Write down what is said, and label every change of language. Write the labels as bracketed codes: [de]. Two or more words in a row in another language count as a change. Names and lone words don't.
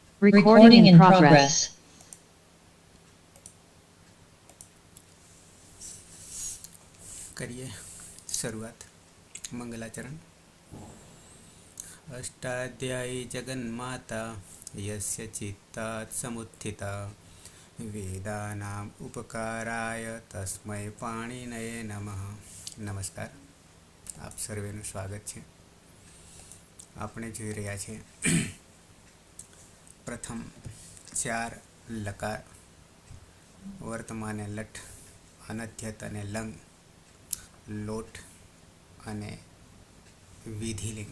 [en] Recording in progress. [hi] करिए शुरुआत। मंगलाचरण। [sa] अष्टाध्यायी जगन्माता यस्य चित्तात् समुत्थिता वेदानाम् उपकाराय तस्मै पाणिनये नमः। [gu] नमस्कार, આપ સર્વેનું સ્વાગત છે। આપણે જોઈ રહ્યા છીએ પ્રથમ 4 લકાર, વર્તમાને લઠ, અનધ્યત અને લંગ, લોટ અને વિધિલિંગ।